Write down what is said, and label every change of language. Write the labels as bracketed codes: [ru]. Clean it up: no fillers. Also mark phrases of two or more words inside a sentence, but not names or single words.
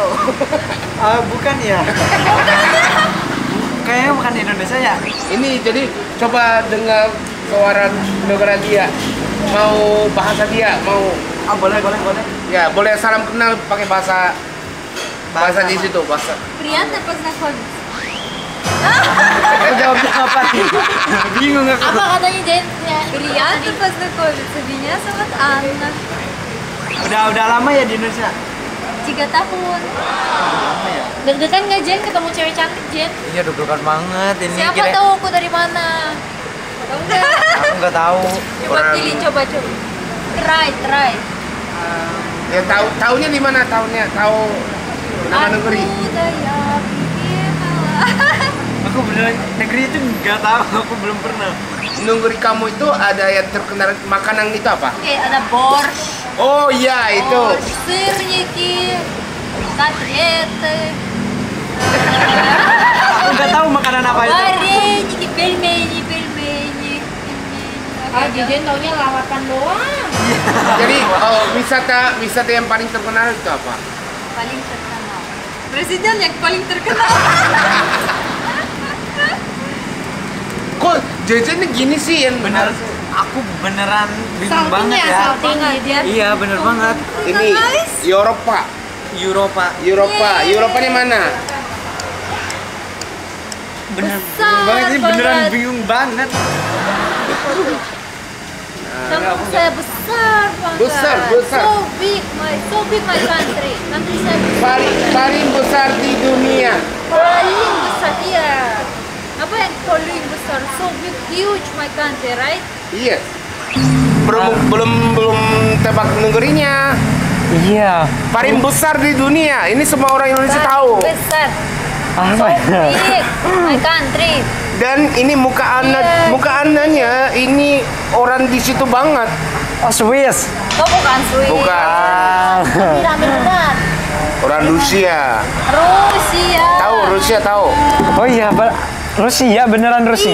[id] Bukan ya? Kayaknya bukan Indonesia ya? Ini jadi coba dengar suara negara dia. Mau bahasa dia, mau Boleh. ya boleh salam kenal pakai bahasa di situ bahasa. [ru] Приятно познакомиться. [id] Jawabnya apa nih? Bingung aku. Apa katanya Jen? [ru] Приятно познакомиться. Меня зовут Анна. [id] Udah lama ya di Indonesia? 3 tahun. Lama ya? Deg-degan nggak Jen ketemu cewek cantik Jen? Iya deg-degan banget ini. Siapa tahu aku dari mana? Tahu nggak? Aku nggak tahu. Coba pilih, coba. Try. Ya tahunya di mana? Tahu nama negeri. Aku daya Bimala. Aku beneran negeri itu nggak tahu. Aku belum pernah. Negeri kamu itu ada yang terkenal makanan itu apa? Oke, ada борщ. Oh iya itu. [ru] Борщ, сырники, котлеты, [id] Aku nggak tahu makanan apa itu. [ru] вареники, пельмени. [id] Ah Jen taunya lawatan doang. Jadi wisata yang paling terkenal itu apa? Paling terkenal. Presiden yang paling terkenal. Kok Jejen gini sih yang Bener. Aku beneran bingung banget ya. Salting Jen. Iya bener banget. Ini Eropa. Eropanya mana? Bener Besar bingung banget. Ini beneran banget. bingung banget. Kampung saya besar banget. Besar. [en] So big my country. Country [id] saya besar. Paling besar di dunia. Paling besar, iya. Apa yang paling besar? [en] So big, huge my country, right? [id] Iya. Belum tebak negerinya. Iya. Paling besar di dunia. Ini semua orang Indonesia tahu. Besar. Apa [en] So [id] ya? [en] big my country. [id] Dan ini muka anaknya ini orang di situ banget. Oh Swiss. Oh bukan Swiss. Bukan. Tapi rame benar. Orang Rusia. Rusia. Tahu Rusia tahu? Oh iya, Rusia beneran Rusia.